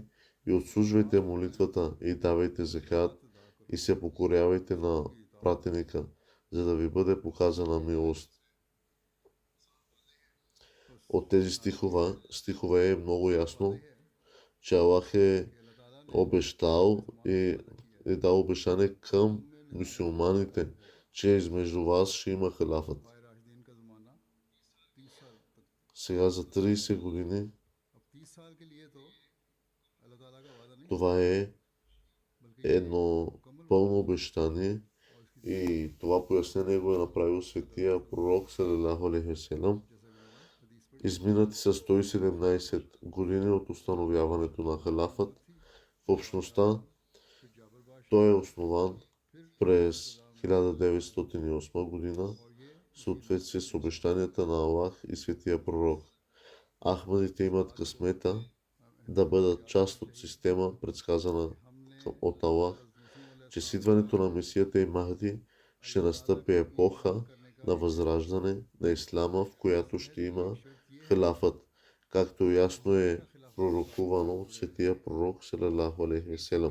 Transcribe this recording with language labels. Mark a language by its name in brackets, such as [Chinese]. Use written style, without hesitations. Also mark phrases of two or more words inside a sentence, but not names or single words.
[Bulgarian] И отслужвайте молитвата и давайте закат и се покорявайте на пратеника, за да ви бъде показана милост. От тези стихове е много ясно, че Аллах е обещал и е дал обещание към мюсюлманите, че измежду вас ще има халафът. [Urdu] راشدین کا زمانہ 30 سال تک [Bulgarian] Сега за 30 години [Urdu] اب 30 سال کے لیے تو اللہ تعالیٰ کا وعدہ نہیں [Bulgarian] това е बल्कि едно пълно обещание и това пояснение го е направил светия пророк [Arabic] صلى الله عليه وسلم. [Urdu] حدیث پر [Bulgarian] Изминати са 117 години от установяването на халафът в общността. [Urdu] پھر جابر بادشاہ [Bulgarian] Той е основан през 1908 година [Urdu] اور یہ [Bulgarian] в съответствие с обещанията на Аллах и светия пророк. Ахмадите имат късмета да бъдат част от система, предсказана от Аллах, че с идването на Месията и Махди ще настъпи епоха на възраждане на Ислама, в която ще има халафът, както ясно е пророкувано от светия пророк [Arabic] صلى الله عليه وسلم.